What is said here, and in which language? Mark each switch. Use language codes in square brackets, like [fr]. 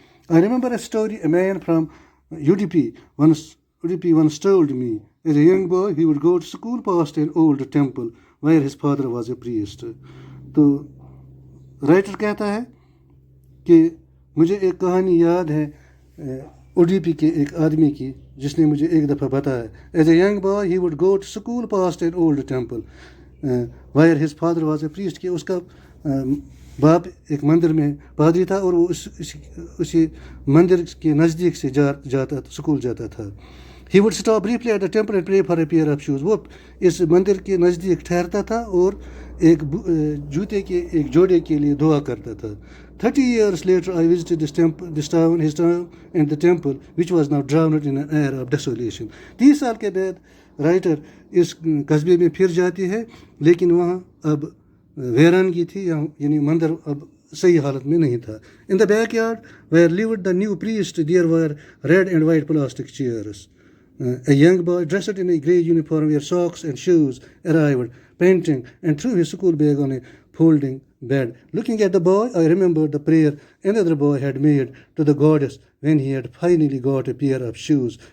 [en] I remember a story a man from UDP once told me. As a young boy, he would go to school past an old temple where his father was a priest. [ur] تو writer کہتا ہے کہ مجھے ایک کہانی یاد ہے UDP کے ایک آدمی کی جس نے مجھے ایک دفعہ بتایا. [en] As a young boy, he would go to school past an old temple where his father was a priest. [ur] کہ اس کا باپ ایک مندر میں پادری تھا اور وہ اسی مندر کے نزدیک سے سکول جاتا تھا. [en] He would stop briefly at the temple and pray for a pair of shoes. [ur] وہ اس مندر کے نزدیک ٹھہرتا تھا اور ایک جوتے کے ایک جوڑے کے لیے دعا کرتا تھا. [en] 30 years later, I visited his town and the temple, which was now drowned in an air of desolation. [ur] 30 سال کے بعد رائٹر اس قصبے میں پھر جاتی ہے، لیکن وہاں اب ویرانگی تھی، یعنی مندر اب صحیح حالت میں نہیں تھا. [en] In the backyard where lived the new priest, there were red and white plastic chairs. A young boy dressed in a grey uniform wore socks and shoes arrived, panting, and threw his school bag on a folding bed. Looking at the boy, I remembered the prayer another boy had made to the goddess when he had finally got a pair of shoes.